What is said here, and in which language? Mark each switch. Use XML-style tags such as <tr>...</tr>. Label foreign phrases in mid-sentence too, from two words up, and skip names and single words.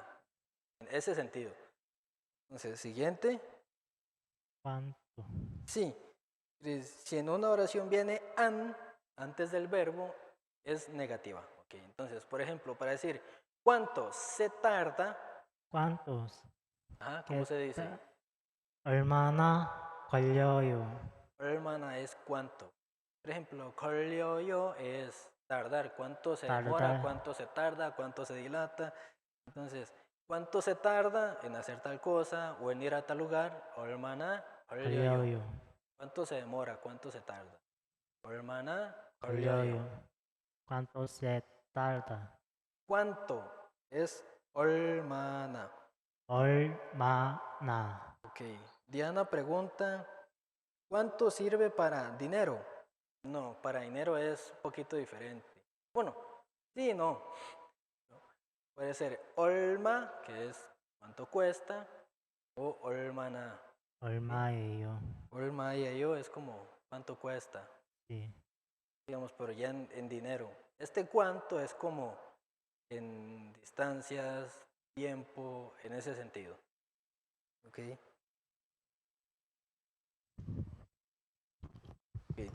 <es>En ese sentido. Entonces, siguiente. cuánto, Sí. Si en una oración viene an antes del verbo, es negativa. Ok, entonces, por ejemplo, para decir ¿cuánto se tarda? cuántos, Ajá, ¿cómo qué se dice?</es> <ko>ta- 얼마나 걸려요.</ko> <es>얼마나 es cuánto. Por ejemplo, 걸려요 es tardar. ¿Cuánto se demora? tardar, ¿Cuánto se tarda? ¿Cuánto se dilata? Entonces, ¿cuánto se tarda en hacer tal cosa o en ir a tal lugar?</es> <ko>얼마나 걸려요. 걸려요. ¿Cuánto se demora? ¿Cuánto se tarda? 얼마나 걸려요. 걸려요.</ko> <es>cuánto se tarda. ¿Cuánto es 얼마나?</es> <ko>얼마나,</ko> <es>Ok. Diana pregunta, ¿cuánto sirve para dinero? No, para dinero es un poquito diferente. Bueno, sí, no. Puede ser 얼마, que es cuánto cuesta, o 얼마나.</es> <ko>얼마예요.</ko> <es>얼마예요 es como cuánto cuesta, Sí. digamos, pero ya en dinero. Este cuánto es como en distancias, tiempo, en ese sentido. ¿Ok? Ok.</es>